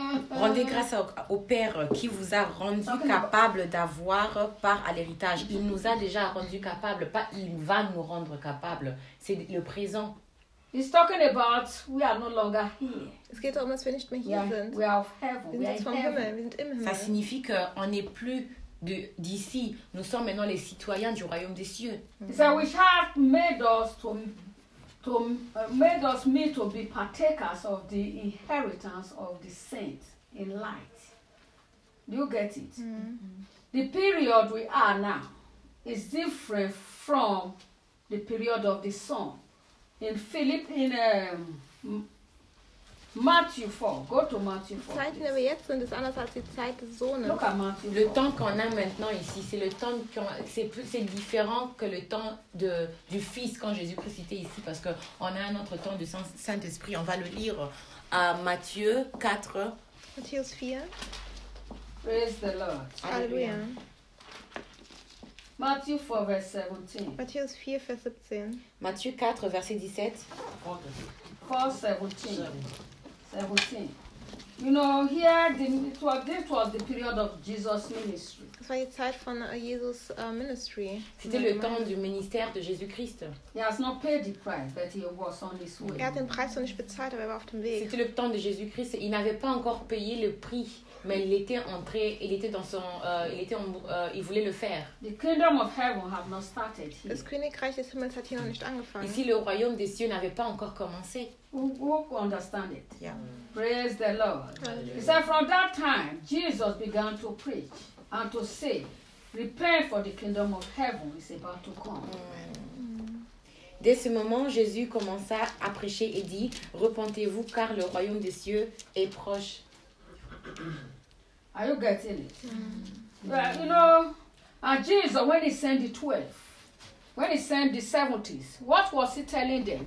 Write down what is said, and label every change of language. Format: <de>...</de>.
<fr>Rendez grâce au Père qui vous a rendu capable d'avoir part à l'héritage. Il nous a déjà rendu capable, pas il va nous rendre capable. C'est le présent.</fr> <en>He's talking about we are no longer here.</en> <de>Es geht darum, dass wir nicht mehr hier sind.</de> <en>We are of heaven.</en> <de>Wir sind vom Himmel. Wir sind im Himmel.</de> <fr>Ça signifie qu'on n'est plus d'ici. Nous sommes maintenant les citoyens du royaume des cieux.</fr> <en>He said, which hath made us to to made us meet to be partakers of the inheritance of the saints in light. Do you get it? Mm-hmm. The period we are now is different from the period of the sun. In Philip, in Matthew 4, go to Matthew 4.</en> <de>Zeit, in der wir jetzt sind, ist anders als die Zeit des Sohnes.</de> <en>Look at Matthew 4.</en> <fr>Le temps qu'on a maintenant ici, c'est le temps qu'on, c'est différent que le temps de du Fils quand Jésus-Christ était ici, parce que on a un autre temps de Saint-Esprit. On va le lire à Matthieu 4. Matthieu 4.</fr> <en>Praise the Lord.</en> <fr>Alléluia. Matthieu 4, verset 17. Matthieu 4, verset 17. Matthieu 4, verset 17. 4, 17. 17.</fr> <en>You know, here, this was the period of Jesus' ministry.</en> <de>Das war die Zeit von Jesus' ministry.</de> <fr>C'était le temps du ministère de Jésus-Christ.</fr> <en>He has not paid the price, but he was on his way.</en> <de>Er hat den Preis noch nicht bezahlt, aber er war auf dem Weg.</de> <fr>C'était le temps de Jésus-Christ. Il n'avait pas encore payé le prix. Mais il était entré, il était dans son, il était, il voulait le faire.</fr> <en>The kingdom of heaven have not started here.</en> <de>Das Königreich des Himmels hat hier noch nicht angefangen.</de> <fr>Ici, le royaume des cieux n'avait pas encore commencé.</fr> <en>Who understand it? Yeah. Praise the Lord. Hallelujah. He said, from that time, Jesus began to preach and to say, repent for the kingdom of heaven is about to come. Amen.</en> <fr>Dès ce moment, Jésus commença à prêcher et dit, repentez-vous car le royaume des cieux est proche.</fr> <en>Are you getting it? Mm-hmm. Well, you know, and Jesus, when he sent the 12, when he sent the 70s, what was he telling them?</en>